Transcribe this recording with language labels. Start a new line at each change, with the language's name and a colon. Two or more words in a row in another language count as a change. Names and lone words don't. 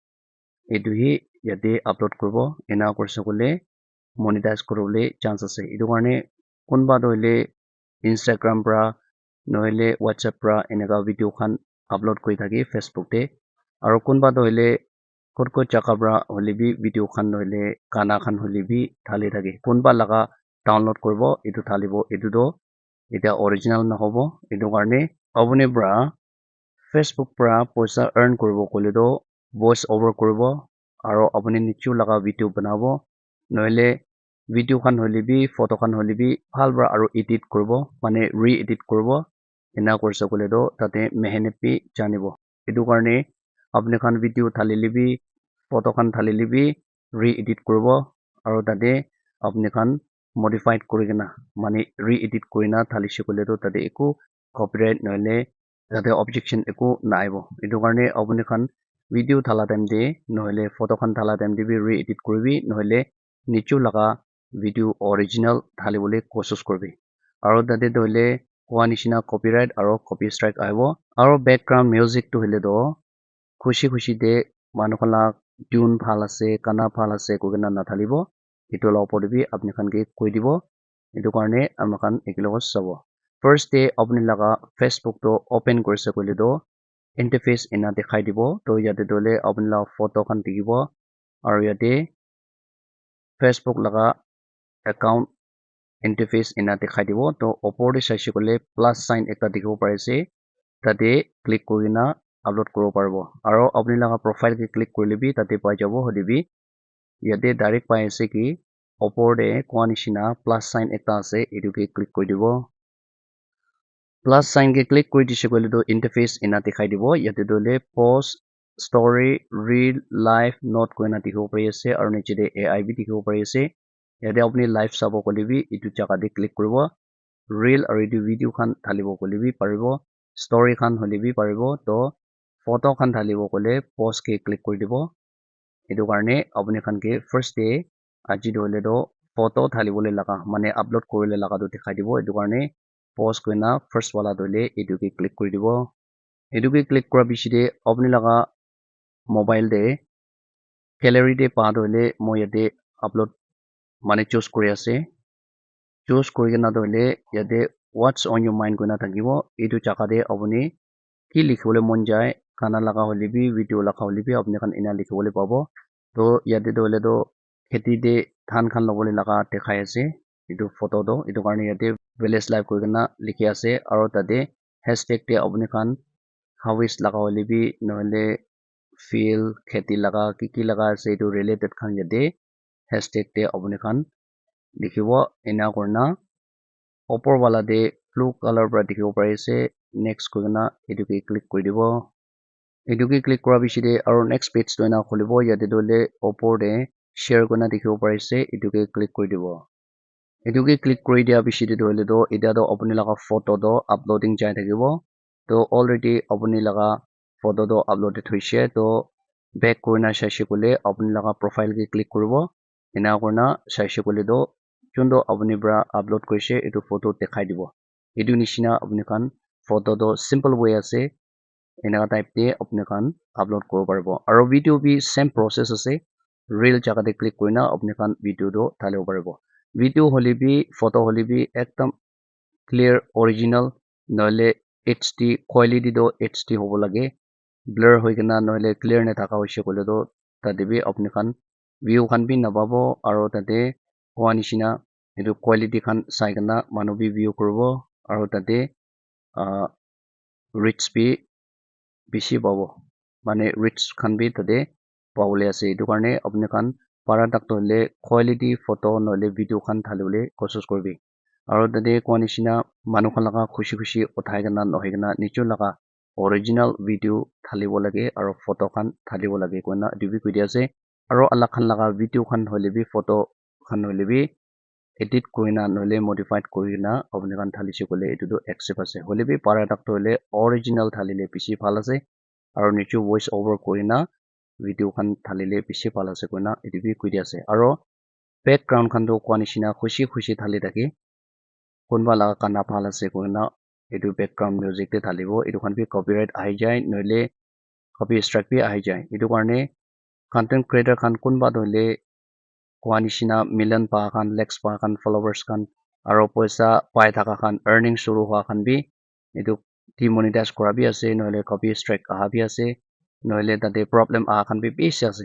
Naga Pidgin: etu hi yate upload kuribo ena kurse kole monetize kuribole chance ase etu karne kunba doile Instagram bra nohile WhatsApp bra eneka video khan upload kori thaki Facebook te aro kunba doile kut jaga bra holebi video khan nohile gana khan holebi thali thaki kunba laga download kuribo etu thalibo etu do eta original nahobo etu karne apuni bra Facebook pra poisa earn kuribo kole do
English: voice over
Naga Pidgin: kuribo aro apuni nichu laga video banabo nohile video khan holebi photo khan holebi bhal bra aro edit kuribo mane re-edit kuribo ena kurse kole do tate mehnat bi janibo etu karne apni khan video thalilibi photo khan thalilibi re-edit kuribo aro tate apni khan modified kurigena mane re-edit kurina thalishe kole do tate eku copyright nohile tate objection eku naibo etu karne apni khan video thala time de nohile photo khan thala time de bi re-edit kuribi nohile nichu laga
English: video original
Naga Pidgin: thalibole kosis kuribi aro tate doile koa nishina copyright aro
English: copy strike
Naga Pidgin: aibo aro
English: background music
Naga Pidgin: to hile do khushi de manu khan la tune bhal ase kana bhal ase kogena nathalibo etu la opor de bi apni khan ke koi dibo etu karne amakhan ekilogo sabo
English: first day
Naga Pidgin: apni laga Facebook to open kurise koile do interface ena dekhai dibo to yate dole apni la photo khan dikhibo aro yate Facebook laga
English: account interface
Naga Pidgin: ena dekhai dibo to opor de saishe kole
English: plus sign
Naga Pidgin: ekta dikhibo pare ase tate click kurina upload kuribo paribo aro apni laga profile ke click korile bi tate pai jabo holebi yate direct pai ase ki opor de koa nishina
English: plus sign
Naga Pidgin: ekta ase etu ke click kori dibo
English: plus sign
Naga Pidgin: ke click kori dishe koile do interface ena dekhai dibo yate dole
English: post story reel live note
Naga Pidgin: koina dikhibo pari ase aro niche de AI bi dikhibo pari ase yate apni live sabo kole bi etu jaga de click kuribo reel aro etu video khan thalibo kole bi paribo story khan hole bi paribo to photo khan thalibo kole post ke click kori dibo etu karne apni khan ke
English: first day
Naga Pidgin: aji dole do photo thalibole laga mane upload korile laga do dekhai dibo etu karne post koina first wala dole etu ke click kori dibo etu ke click kora bishi de apni laga mobile de gallery de pa dole moi yate upload mane choose kori ase choose kurigena dole yate
English: what's on your mind
Naga Pidgin: koina thakibo etu jaga de apuni ki likhibole mon jai kana laga holebi video laga holebi apni khan ena likhibole pabo to yate to hole to kheti de dhan khan lobole laga dekhai ase etu photo to etu karne yate
English: village life
Naga Pidgin: koina likhi ase aro tate hashtag te apni khan harvest laga hole bi nohole field kheti laga ki laga ase etu related khan yate hashtag te apni khan likhibo ena kurna opor wala de
English: blue color
Naga Pidgin: para dikhibo pari ase next koina etu ke click kuri dibo etu ke click kora bichi de aro
English: next page
Naga Pidgin: to ena khulibo yate to le opor de share koina dikhibo pari ase etu ke click kuri dibo etu ke click kuri dia bichi de hoile to eta to apni laga photo to uploading jai thakibo to already apni laga photo to uploaded hoise to back korina saise kole apni laga profile ke click kuribo ena kurna saise kole to chundo apni bra upload korise etu photo dekhai dibo etu nishina apni khan photo to
English: simple way
Naga Pidgin: ase ena type te apni khan upload koribo paribo aro video bi
English: same process
Naga Pidgin: ase real jaga te click korina apni khan video to dhalibo paribo video hole bi photo hole bi ekdam
English: clear original
Naga Pidgin: noile
English: HD quality
Naga Pidgin: to HD hobo lage blur hoikena noile clear na thaka hoise kole to tate bi apni khan view khan bi nababo aro tate hoa nishina etu quality khan sai kena manu bi view kuribo aro tate reach bi bishi pabo mane reach khan bi tate pawole ase etu karne apni khan para tak to le
English: quality photo
Naga Pidgin: noile video khan dhalibole kosis koribi aro tate koa nishina manu khan laga khushi khushi uthai kena nohoi kena nichur laga
English: original video
Naga Pidgin: dhalibo lage aro photo khan dhalibo lage koina etu bi koi dia ase aro alak khan laga video khan hoile bi photo khan hoile bi edit korina noile modified korina apni khan dhalise kole etu to accept ase hole bi para tak to hole original dhalile bishi bhal ase aro nichu
English: voice over
Naga Pidgin: korina video khan dhalile bishi bhal ase koina etu bi koi dia ase aro background khan to koa nishina khushi khushi dhali thake kunba laga kana bhal ase koina etu
English: background music
Naga Pidgin: te dhalibo etu khan bi copyright ahi jai noile
English: copy strike
Naga Pidgin: bi ahi jai etu karne
English: content creator
Naga Pidgin: khan kunba to hole koa nishina million pa khan lakhs pa khan followers khan aro paisa pai thaka khan earning shuru hua khan bi etu demonetize kora bi ase noile
English: copy strike
Naga Pidgin: aha bi ase noile tate problem aha khan bi bishi ase